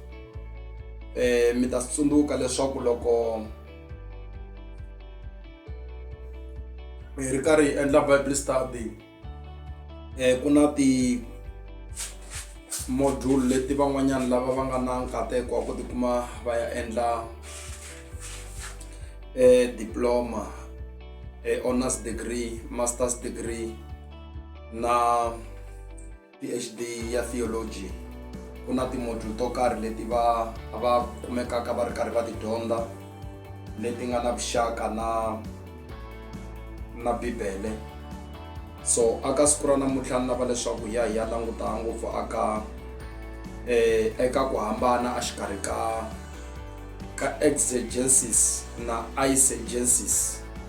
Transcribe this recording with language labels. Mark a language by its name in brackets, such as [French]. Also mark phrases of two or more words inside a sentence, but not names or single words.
[Tsonga] Mi ta tsundzuka leswaku loko hi ri karhi hi endla [English] Bible study [Tsonga] ku na module leti van'wanyana lava va nga na nkateko wa ku tikuma va ya endla diploma, [English] honors degree, master's degree [Tsonga] na PhD ya theology. Ku na timodule to karhi leti va kumekaka va ri karhi va ti dyondza leti nga na vuxaka na Bibele. So aka siku ra namuntlha ni lava leswaku hi ya languta ngopfu eka ku hambana exikarhi ka exegesis na iesegencies.